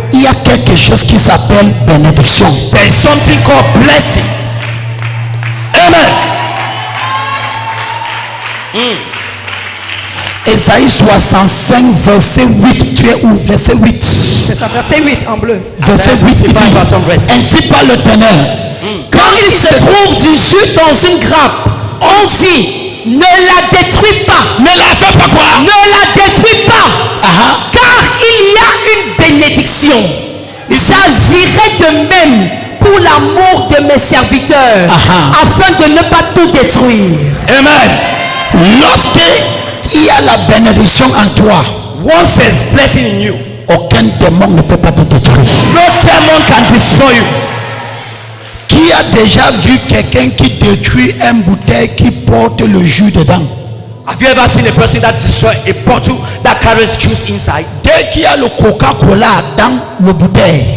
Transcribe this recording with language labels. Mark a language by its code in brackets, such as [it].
[fr] il y a quelque chose qui s'appelle bénédiction. [en] there is something called blessings. [fr] Amen. Ésaïe 65, verset 8. Tu es où? Verset 8. c'est ça, verset 8 en bleu. Verset 8. Il dit, ainsi parle l'Éternel. Quand il se trouve du jus dans une grappe, on dit ne la détruis pas, Ne la fais pas quoi? ne la détruis pas, Ah, car il y a une bénédiction. J'agirai de même pour l'amour de mes serviteurs, afin de ne pas tout détruire. Amen. Lorsqu'il y a la bénédiction en toi, [en] Once there's blessing in you, [fr] aucun démon ne peut pas te détruire. [en] no demon can destroy you. [fr] Qui a déjà vu quelqu'un qui détruit une bouteille qui porte le jus dedans? [en] Have you ever seen a person that destroy a bottle that carries juice inside? [fr] Dès qu'il y a le Coca-Cola dans le bouteille,